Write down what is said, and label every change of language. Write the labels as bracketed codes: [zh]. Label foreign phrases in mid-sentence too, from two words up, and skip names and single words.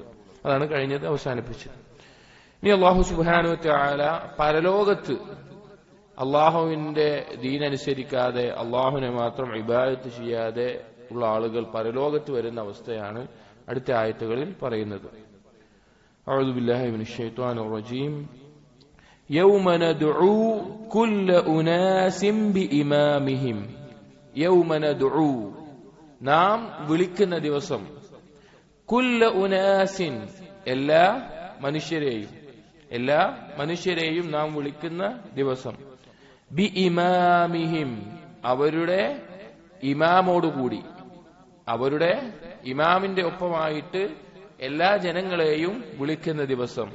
[ml] അതാണ് കഴിഞ്ഞത് അവസാനിപ്പിച്ചത്. ഇനി [ar] الله سبحانه وتعالى [ml] പരലോകത്ത് അള്ളാഹുവിന്റെ ദീനനുസരിക്കാതെ അള്ളാഹുവിനെ മാത്രം ഇബാദത്ത് ചെയ്യാതെ ഉള്ള ആളുകൾ പരലോകത്ത് വരുന്ന അവസ്ഥയാണ് അടുത്ത ആയത്തുകളിൽ പറയുന്നത്. [ar] أعوذ بالله من الشيطان الرجيم يوم ندعو كل أناس بإمامهم يوم ندعو [ml] നാം വിളിക്കുന്ന ദിവസം, [ar] كل أناس എല്ലാ [ml] മനുഷ്യരെയും നാം വിളിക്കുന്ന ദിവസം, [ar] بإمامهم [ml] അവരുടെ ഇമാമോടുകൂടി, അവരുടെ ഇമാമിന്റെ ഒപ്പമായിട്ട് എല്ലാ ജനങ്ങളെയും വിളിക്കുന്ന ദിവസം.